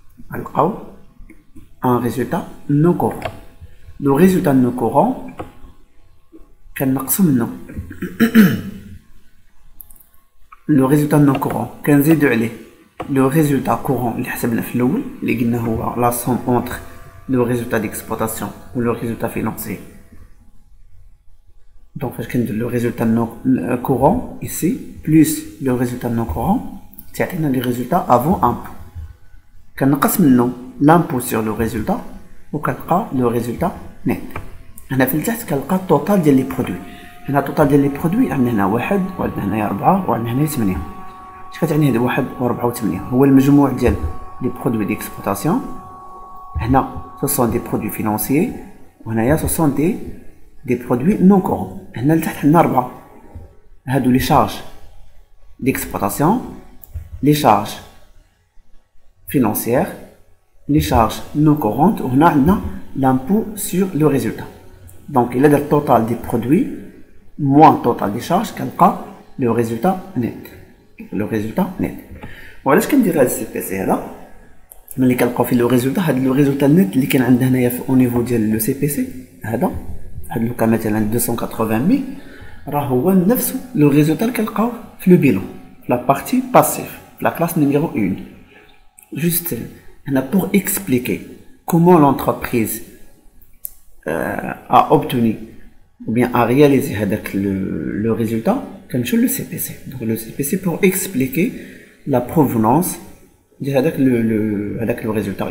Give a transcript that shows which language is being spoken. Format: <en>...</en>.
<fr>Alors, un résultat non courant. Le résultat non courant, le résultat non courant, le résultat courant, la somme entre le résultat d'exploitation ou le résultat financier. Donc, le résultat non courant ici, plus le résultat non courant, c'est les résultats avant impôt.</fr> <ar>كنقسم منه</ar> <fr>l'impôt sur le résultat</fr> <ar>وكنلقى</ar> <fr>le résultat net.</fr> <ar>هنا في التحت كنلقى التوتال ديال لي برودوي. هنا التوتال ديال لي برودوي عندنا هنا 1 وعندنا هنايا 4 وعندنا هنايا 8. اش كتعني هاد 1 و4 و8 هو المجموع ديال لي برودوي ديكسبلوطاسيون. هنا</ar> <fr>ce sont des produits financiers</fr> <ar>وهنايا</ar> <fr>ce sont des produits non courants.</fr> <ar>هنا لتحت عندنا 4 هادو لي شارج</ar> <fr>d'exploitation, les charges financières, les charges non courantes, on a l'impôt sur le résultat. Donc il y a le total des produits moins le total des charges qu'un le résultat net. Le résultat net. Voilà ce qu'on dirait à CPC là. Mais quand on fait le résultat net</fr> <ar>اللي كان عندنا هنايا au niveau ديال le CPC هذا لو كان مثلا 280 000 راه هو نفسه لو ريزولتا اللي كنلقاو في لو بيلون.</ar> <fr>la partie passive, la classe numéro 1. Juste pour expliquer comment l'entreprise a obtenu ou bien a réalisé le résultat, comme le CPC. Donc le CPC pour expliquer la provenance de le résultat.</fr>